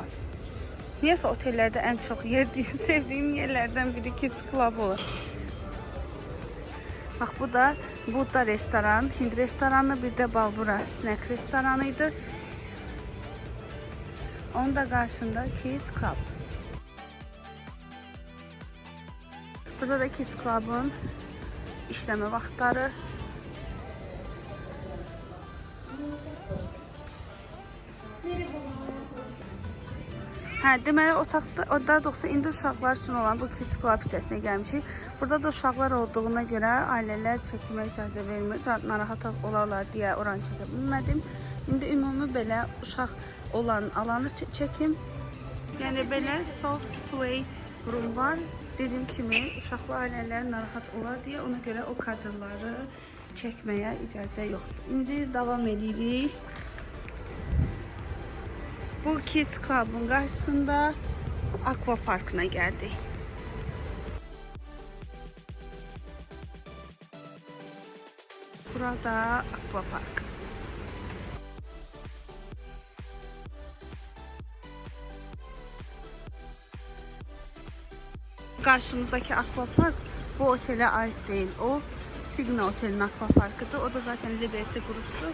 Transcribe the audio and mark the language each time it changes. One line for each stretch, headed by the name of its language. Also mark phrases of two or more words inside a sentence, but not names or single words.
Azerbaijani: Niyəsə otellərdə ən çox sevdiyim yerlərdən biri Kids Club olur. Bax, bu da Budda restoran, Hind restoranı, bir də Balbura snack restoranıydı. Onun da qarşında Kids Club. Burada da Kids Club-ın işləmə vaxtları. Hə, deməli otaqda, daha doğrusu indi uşaqlar üçün olan bu Kids Club hissəsinə gəlmişik. Burada da uşaqlar olduğuna görə ailələr çəkməyə icazə vermir. Narahat olarlar deyə oranı çəkə bilmədim. İndi ümumi belə uşaq olan alanı çəkim. Yəni belə
English: soft play room
Azerbaijani: var. Dediyim kimi uşaqlı ailələr narahat olar deyə ona görə o kadrları çəkməyə icazə yoxdur. İndi davam edirik. Bu Kids Club'ın qarşısında Aqua Parkına gəldik. Burada Aqua Park.
Turkish: Karşımızdaki Aqua Park bu otele ait değil. O Signa Otel'in Aqua Parkıdır. O da zaten Liberty Group'tur.